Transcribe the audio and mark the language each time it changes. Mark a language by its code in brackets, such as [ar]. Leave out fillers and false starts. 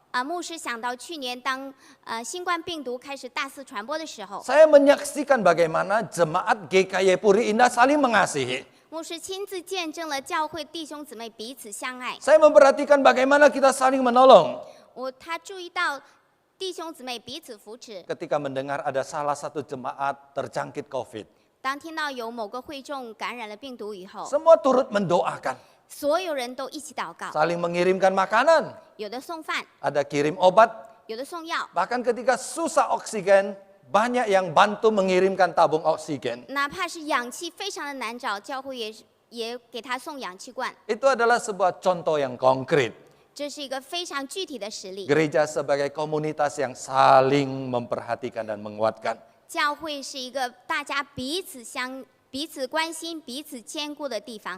[zh] 牧师想到去年当新冠病毒开始大肆传播的时候， [id] Saya menyaksikan bagaimana jemaat GKI Puri Indah saling mengasihi. [zh] 牧师亲自见证了教会弟兄姊妹彼此相爱。 [id] Saya memperhatikan bagaimana kita saling menolong. [zh] 他注意到弟兄姊妹彼此扶持。 [id] Ketika mendengar ada salah satu jemaat terjangkit COVID, [zh] 当听到有某个会众感染了病毒以后， [id] semua turut mendoakan, [zh] 所有人都一起祷告， [id] saling mengirimkan makanan, [zh] 有的送饭， [id] ada kirim obat, [zh] 有的送药。 [id] bahkan ketika susah oksigen, banyak yang bantu mengirimkan tabung oksigen. [zh] 哪怕是氧气非常的难找，教会也给他送氧气罐。 [id] Itu adalah sebuah contoh yang konkret. [zh] 这是一个非常具体的实例。 [id] Gereja sebagai komunitas yang saling memperhatikan dan menguatkan. [zh] 教会是一个大家彼此关心、彼此兼顾的地方，